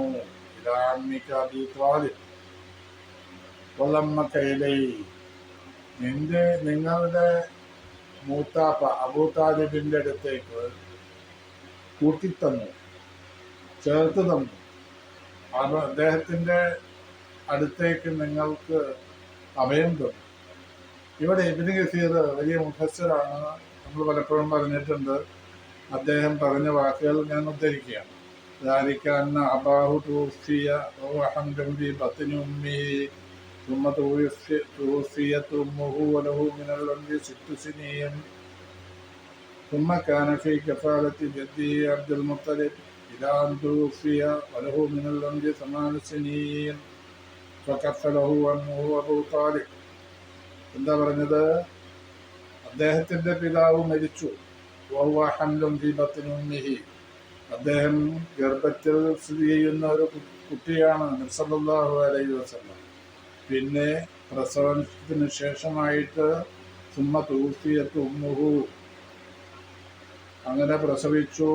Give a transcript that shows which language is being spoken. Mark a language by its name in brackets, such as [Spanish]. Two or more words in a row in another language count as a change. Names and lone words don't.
[Arabic] إلى عمك أبي طالب وضمك إليه, [Malayalam] നിങ്ങളുടെ മൂത്താപ്പ അബൂ താലിബിന്റെ അടുത്തേക്ക് കൂട്ടിത്തന്നു, ചേർത്ത് തന്നു. അദ്ദേഹത്തിന്റെ അടുത്തേക്ക് നിങ്ങൾക്ക് അഭയം തന്നു. ഇവിടെ ഇബ്നു കസീർ വലിയ മുഫസ്സിറാണ്. നമ്മൾ പലപ്പോഴും പറഞ്ഞിട്ടുണ്ട്. അദ്ദേഹം പറഞ്ഞ വാക്കുകൾ ഞാൻ ഉദ്ധരിക്കുകയാണ്. [Arabic] ذلك أن أباه توفي وهو حمل في بطن أمه ثم توفيت أمه وله من العمر 6 سنين ثم كان في كفالة جده عبد المطلب إلى أن توفي وله من العمر 8 سنين فكفله أمه أبو طالب. [Malayalam] എന്താ പറഞ്ഞത്? അദ്ദേഹത്തിന്റെ പിതാവ് മരിച്ചു. [Arabic] وهو حمل في بطن أمه, [Malayalam] അദ്ദേഹം ഗർഭത്തിൽ സ്ഥിതി ചെയ്യുന്ന ഒരു കുട്ടിയാണ്. [Arabic] نبي صلى الله عليه وسلم. [Malayalam] പിന്നെ പ്രസവത്തിന് ശേഷമായിട്ട് [Arabic] ثم توفيت أمه, [Malayalam] അങ്ങനെ പ്രസവിച്ചു.